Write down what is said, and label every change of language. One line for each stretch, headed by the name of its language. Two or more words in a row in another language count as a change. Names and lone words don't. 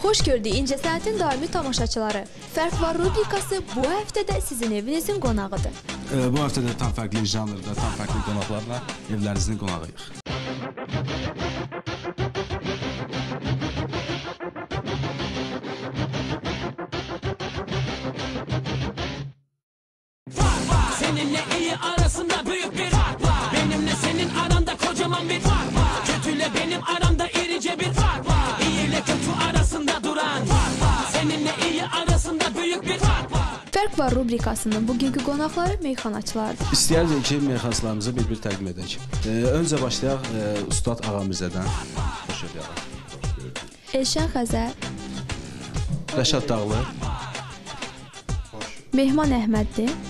Azerbaijani: Xoş gördük İncəsənətin daimi tamaşaçıları. Fərq var rubrikası bu həftədə sizin evinizin qonağıdır. Bu həftədə tam fərqli janrda, tam fərqli qonaqlarla evlərinizin qonağıyıq.
Turkish: Seninle iyi arasında büyük bir fark var. Benimle senin aranda kocaman bir fark var. Kötüyle benim aramda irice bir fark var. İyi ile kötü arasında duran fark var. Seninle iyi arasında büyük bir fark var.
Azerbaijani: Fərq var rubrikasının bugünkü qonaqları meyxanaçılardır. İstəyərdik ki, meyxanaçılarımızı bir təqdim edək. Öncə başlayaq Ustad Ağamirzədən. Xoş gördük. Elşən Xəzər, Rəşad Dağlı, Mehman Əhmədli